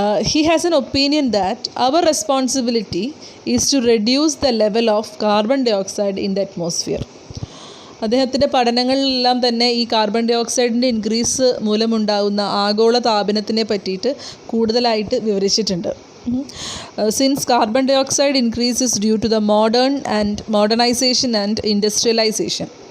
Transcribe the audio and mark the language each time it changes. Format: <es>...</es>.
<en>He has an opinion that our responsibility is to reduce the level of carbon dioxide in the atmosphere.</en> <ml>അദ്ദേഹത്തിൻ്റെ പഠനങ്ങളിലെല്ലാം തന്നെ ഈ carbon dye ഓക്സൈഡിൻ്റെ increase മൂലമുണ്ടാകുന്ന ആഗോള താപനത്തിനെ പറ്റിയിട്ട് കൂടുതലായിട്ട് വിവരിച്ചിട്ടുണ്ട്.</ml> <en>Since carbon dioxide increase is due to the modernization and industrialization.</en>